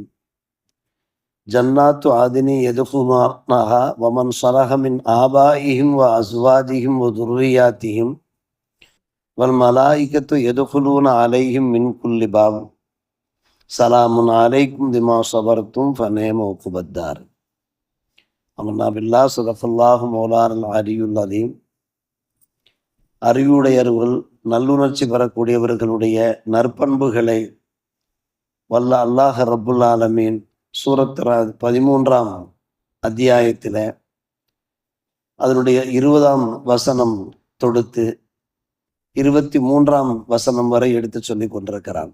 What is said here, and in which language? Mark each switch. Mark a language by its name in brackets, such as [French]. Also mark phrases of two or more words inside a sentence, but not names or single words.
[Arabic] جنات عدن يدخلونها ومن صلح من آبائهم وأزواجهم وذرياتهم والملائكة يدخلون عليهم من كل باب سلام عليكم بما صبرتم فنعم عقبى الدار. آمنا بالله صدق الله مولانا العلي العظيم. [Tamil] அறிவுடையவர்கள், நல்லுணர்ச்சி பெறக்கூடியவர்களுடைய நற்பண்புகளை வல்ல அல்லாஹ் [Arabic] رب العالمين [Tamil] சூரத் 13ஆம் அத்தியாயத்தில் அதனுடைய 20ஆம் வசனம் தொடுத்து 23ஆம் வசனம் வரை எடுத்து சொல்லி கொண்டிருக்கிறான்.